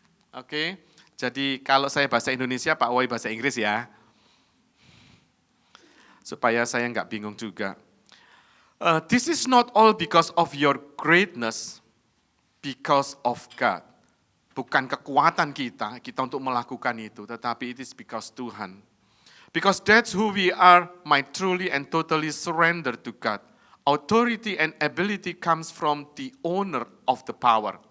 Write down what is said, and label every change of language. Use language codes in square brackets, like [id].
[id] Oke, jadi kalau saya bahasa Indonesia, Pak Woi bahasa Inggris ya. Supaya saya nggak bingung juga. [en] This is not all because of your greatness, because of God. [id] Bukan kekuatan kita untuk melakukan itu, tetapi [en] it is because [id] Tuhan. [en] Because that's who we are, might truly and totally surrender to God. Authority and ability comes from the owner of the power.